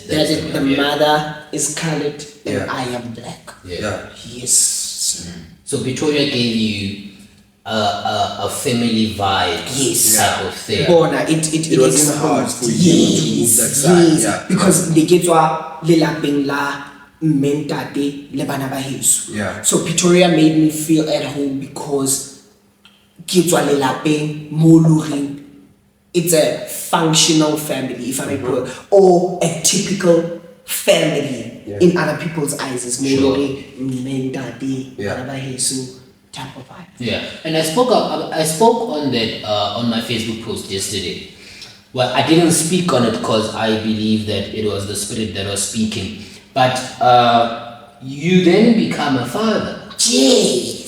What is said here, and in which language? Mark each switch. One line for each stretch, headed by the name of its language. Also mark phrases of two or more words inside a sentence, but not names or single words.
English: The mother is colored and Yeah. I am black. Yeah. Yeah. Yes. So Pretoria gave you a family vibe Yes. type of thing. Bona, it wasn't hard for you to move that side, yes, yeah. because they get
Southern Sotho: wa lelapeng la mentate le bana ba heso.
English: Yeah. So Pretoria made me feel at home because
Southern Sotho: ke tswa lelapeng mo loreng
English: it's a functional family, if I may put it, or a typical family in other people's eyes. It's more Sure.
Southern Sotho: mentate
English: Yeah.
Southern Sotho: bana ba heso
English: type of vibe. Yeah, and I spoke on that on my Facebook post yesterday. Well, I didn't speak on it because I believe that it was the spirit that was speaking. But you then become a father, Jeez.